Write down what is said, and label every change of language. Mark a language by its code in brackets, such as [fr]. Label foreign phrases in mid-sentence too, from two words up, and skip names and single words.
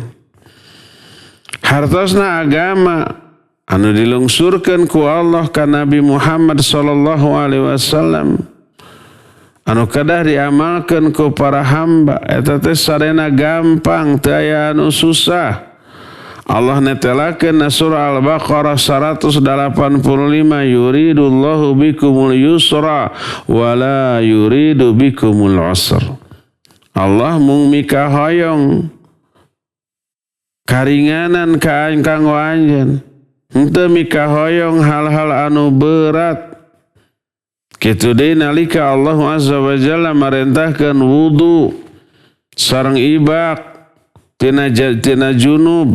[su] Hartosna agama anu dilungsurkeun ku Allah ka Nabi Muhammad [ar] صلى الله عليه وسلم [su] anu kadah diamalkeun ku para hamba eta teh sarena gampang teu aya anu susah. Allah netelakeun na surah Al-Baqarah 185 [ar] يريد الله بكم اليسر ولا يريد بكم العسر. [su] Allah mung mikahoyong karinganan ka kanggo anjeun. Henteu mikahoyong hal-hal anu berat. Kitu deui nalika Allah [ar] عز وجل [su] marentahkeun wudu sareng ibak tina junub.